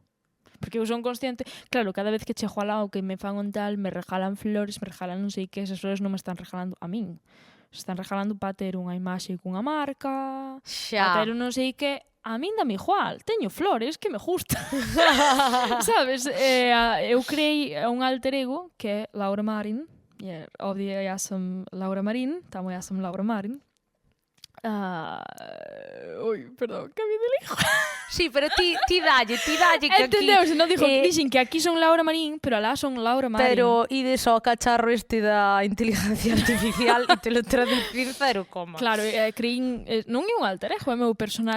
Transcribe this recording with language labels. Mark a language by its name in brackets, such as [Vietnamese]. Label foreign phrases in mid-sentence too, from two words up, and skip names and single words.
[Galician] Porque eu son consciente, claro, cada vez que chego alá o que me fan un tal, me regalan flores, me regalan non sei que, esas flores non me están regalando a min. Se están regalando para ter unha imaxe cunha marca, Xa. para ter un non sei que, a min dame igual, teño flores que me gustan. Sabes? Eu creei un alter ego que é Laura Marin, obvio [Catalan] ja som Laura Marin, tamo ja som Laura Marin. [Galician] Ui, perdón, cambié de lingua. Sí, pero ti dalle que Entendeu? aquí... Se non dixen que aquí son Laura Marín, pero alá son Laura Marín. Pero ides ao cacharro este da inteligencia artificial e [Spanish] te lo traducir [Galician] 0, Claro, creín, non é un alter ego, é meu personaxe